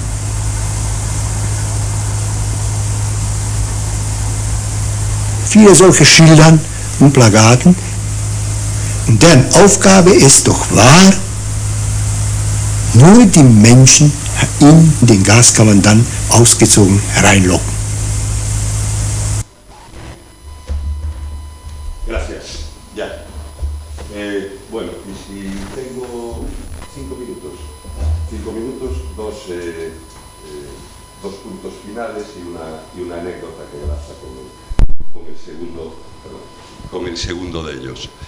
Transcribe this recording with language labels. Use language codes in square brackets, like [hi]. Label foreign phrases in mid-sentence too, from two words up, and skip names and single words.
[de] Viele solche Schildern und Plakaten, und deren Aufgabe es doch war, nur die Menschen in den Gaskammern dann ausgezogen hereinlocken. [es] Gracias. Ya. Bueno, y si tengo 5 minutos, dos puntos finales y una anécdota que enlaza con el segundo de ellos.